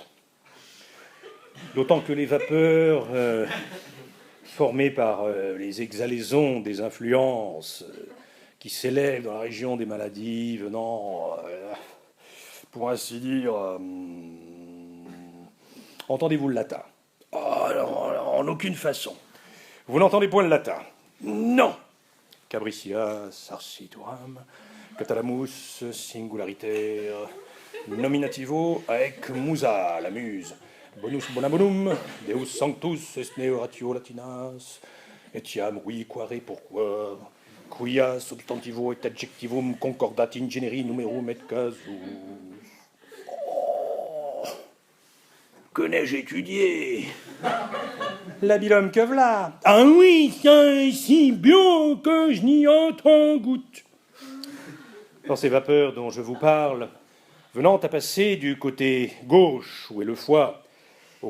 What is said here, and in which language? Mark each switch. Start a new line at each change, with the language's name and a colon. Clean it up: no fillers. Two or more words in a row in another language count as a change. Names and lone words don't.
French: D'autant que les vapeurs formées par les exhalaisons des influences qui s'élèvent dans la région des maladies venant, pour ainsi dire, entendez-vous le latin? Oh, alors, en aucune façon. Vous n'entendez point le latin? Non.
Latin: Cabricias, arcituram, catalamus, singulariter, nominativo, aec musa,
French: la muse.
Latin: Bonus bonabonum, Deus sanctus est neo ratio latinas, etiam oui quare pourquoi, quia substantivo et adjectivum concordat in generi numerum et casus.
French: Oh, que n'ai-je étudié? L'habile homme que v'là. Ah oui, ça est si bien que je n'y entends goutte. Dans ces vapeurs dont je vous parle, venant à passer du côté gauche, où est le foie, au